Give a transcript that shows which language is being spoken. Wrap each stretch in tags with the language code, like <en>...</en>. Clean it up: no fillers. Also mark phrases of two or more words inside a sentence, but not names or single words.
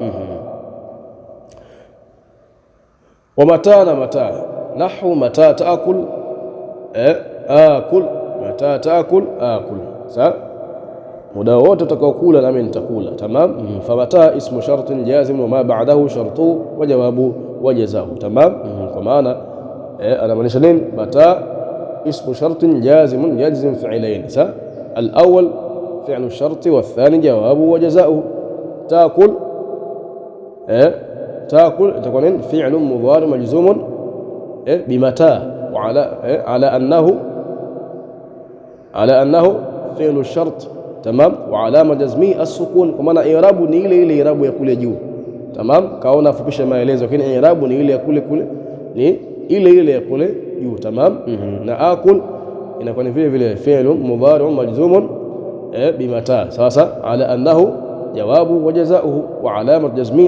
<ar>ومتى متى، نحو متى تأكل آكل، متى تأكل آكل،</ar> <sw>muda wote utakaokula nami nitakula, tamam.</sw> <ar>فمتى اسم شرط جازم وما بعده شرط وجواب وجزاء، تمام.</ar> <sw>Kwa maana anamaanisha nini?</sw> <ar>متى اسم شرط جازم يجزم فعلين. الأول فعل الشرط والثاني جواب وجزاء. Taakul, تاكل تكون فعل مضارع مجزوم بمتى، وعلى على انه فعل الشرط، تمام، وعلامه جزمه السكون،</ar> <sw>kwa maana i'rabu ni ile i'rabu ya kule juu, tamam. Kaona fupisha maelezo, lakini i'rabu ni ile ya kule ni ile ya kule juu, tamam. Na akul inakuwa ni vile</sw> <ar>فعل مضارع مجزوم بمتى. Sasa على أنه جوابه وجزاؤه وعلامة جزمه السكون، تمام.</ar>